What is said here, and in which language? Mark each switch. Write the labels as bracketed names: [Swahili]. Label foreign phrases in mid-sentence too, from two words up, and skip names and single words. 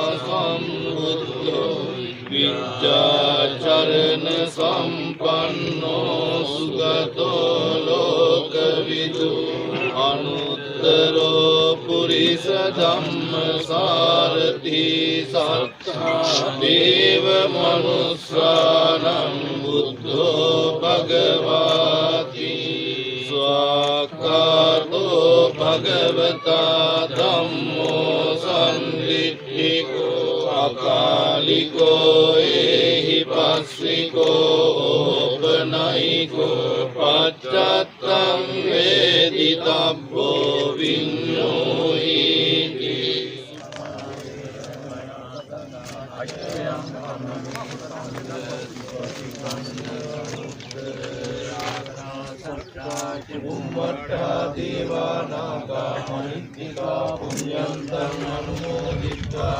[Pali] සම්බුද්ධෝ විද්‍යාචරණ සම්පන්නෝ සුගතෝ ලෝකවිදු අනුත්තරෝ පුරිස ධම්මසාරති සත්තා දේව මනුස්සානං බුද්ධෝ භගවාති ස්වාකාතෝ භගවතා ධම්මෝ සම්දිට්ඨිකෝ අකාලිකෝ ඒහි පස්සිකෝ ඕපනයිකෝ පච්චත්තං වේදිතබ්බෝ විඤ්ඤෝහිති බුම්මඨා දේවානාගා මහිත්‍තිකා පුඤ්ඤන්තං අනුමෝදිත්වා